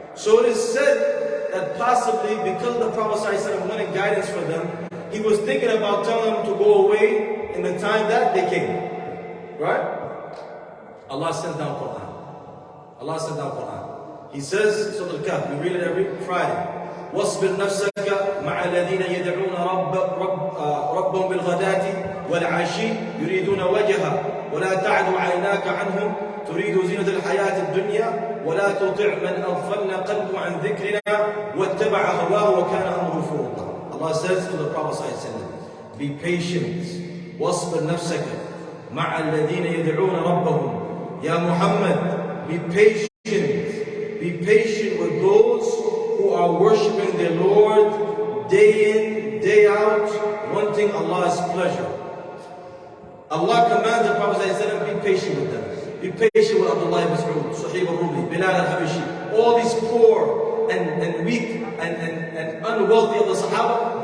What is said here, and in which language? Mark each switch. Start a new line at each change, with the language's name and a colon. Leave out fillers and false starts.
English: So it is said that possibly because the Prophet ﷺ wanted guidance for them, he was thinking about telling them to go away in the time that they came, right? Allah sent down Quran. Allah sent down Quran. He says, Surah Al-Kahf, we read it every Friday.
Arabic: واصبر نفسك مع الذين يدعون ربهم بالغداة والعشي يريدون وجهه ولا تعد عيناك عنهم تريد زينة الحياة الدنيا ولا تطع من أغفلنا قلبه عن ذكرنا واتبع هواه وكان أمره فرطا.
English: Allah says to the Prophet ﷺ, be patient.
Arabic: واصبر نفسك مع الذين يدعون ربهم.
English: Ya Muhammad, be patient. Be patient with those who are worshipping their Lord day in, day out, wanting Allah's pleasure. Allah commands the Prophet ﷺ, be patient with them. Be patient with Abdullah ibn Mas'ud, Suhaib al-Rumi, Bilal al-Habashi, all these poor and weak and unwealthy of the Sahaba.